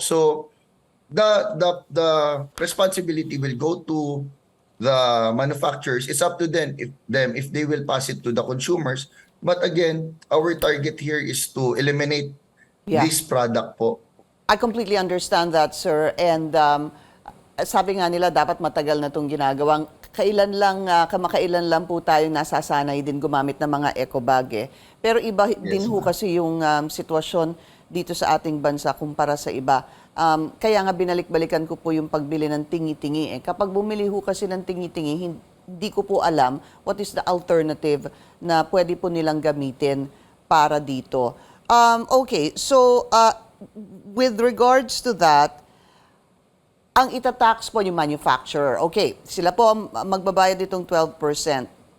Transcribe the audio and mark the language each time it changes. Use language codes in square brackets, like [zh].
[en] So the responsibility will go to the manufacturers. It's up to them if they will pass it to the consumers. But again, our target here is to eliminate Yeah. this product po. I completely understand that, sir. [tl] And sabi nga nila, dapat matagal na itong ginagawang. Kamakailan lang po tayo nasasanay din gumamit ng mga eco bag eh. Pero iba din ho ma'am. kasi yung sitwasyon dito sa ating bansa kumpara sa iba. Kaya nga binalik-balikan ko po yung pagbili ng tingi-tingi. Kapag bumili ho kasi ng tingi-tingi, hindi ko po alam [en] what is the alternative [tl] na pwede po nilang gamitin para dito. Okay, so with regards to that, ang itatax po yung manufacturer. Okay, sila po ang magbabayad itong 12%.